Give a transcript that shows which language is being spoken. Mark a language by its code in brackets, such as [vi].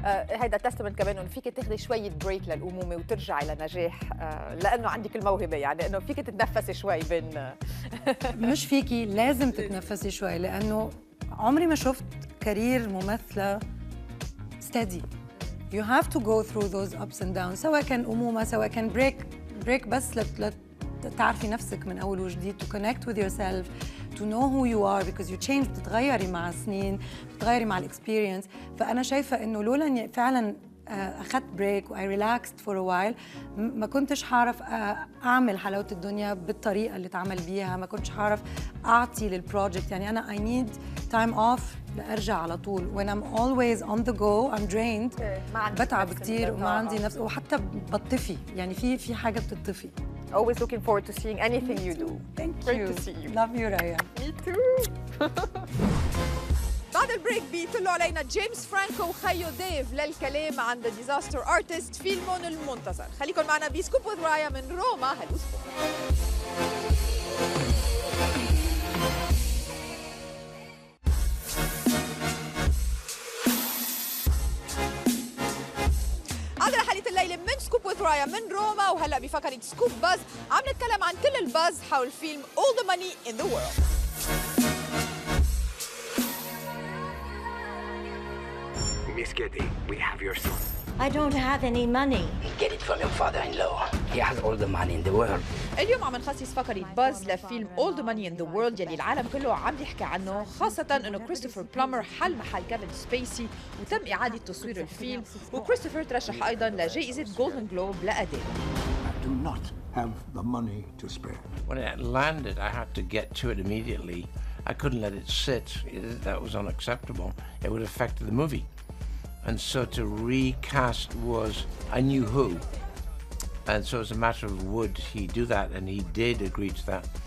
[ar] هيدا تستمنت كمان انه فيك تاخذي شويه بريك للامومه وترجعي لنجاح لانه عندك الموهبه يعني انه فيك تتنفسي شوي بين مش فيكي لازم تتنفسي شوي لانه عمري ما شفت كارير ممثله steady. [en] You have to go through those ups and downs [ar] سواء كان امومه سواء كان بريك بس تعرفي نفسك من اول وجديد [en] to connect with yourself to know who you are because you change [ar] بتتغيري مع السنين بتتغيري مع الاكسبيرينس فأنا شايفة إنه لولا إني فعلاً أخذت بريك و [en] I relaxed for a while [ar] ما كنتش حعرف أعمل حلاوة الدنيا بالطريقة اللي تعمل بيها ما كنتش حعرف أعطي للبروجكت يعني أنا [en] I need time off [ar] لأرجع على طول [en] when I'm always on the go I'm drained [ar] بتعب كتير وما عندي نفس وحتى بطفي يعني في حاجة بتطفي [en] Always looking forward to seeing anything you do. Thank Great you. to see you. Love you, Raya. Me too. [ar] بعد البريك بيطلوا علينا جيمس فرانكو وخيو ديف للكلام عن ذا ديزاستر ارتست فيلمهم المنتظر خليكم معنا بسكوب وذ رايا من روما هالاسبوع عندنا حلقة الليلة من سكوب وذ رايا من روما وهلا بفقرة سكوب باز عم نتكلم عن كل الباز حول فيلم All the Money in the World. [en] Miss Getty, we have your son. I don't have any money. Get it from your father-in-law. He has all the money in the world. [ar] اليوم عم نخصص فقرة باز لفيلم All the Money in the World يلي العالم كله عم يحكي عنه خاصة انه كريستوفر بلامر حل محل كيفن سبيسي وتم إعادة تصوير الفيلم وكريستوفر ترشح أيضا لجائزة جولدن جلوب لأداء. [en] I do not have the money to spare. When it landed, I had to get to it immediately. I couldn't let it sit. That was unacceptable. It would affect the movie. And so to recast was, I knew who. And so it's a matter of would he do that, and he did agree to that.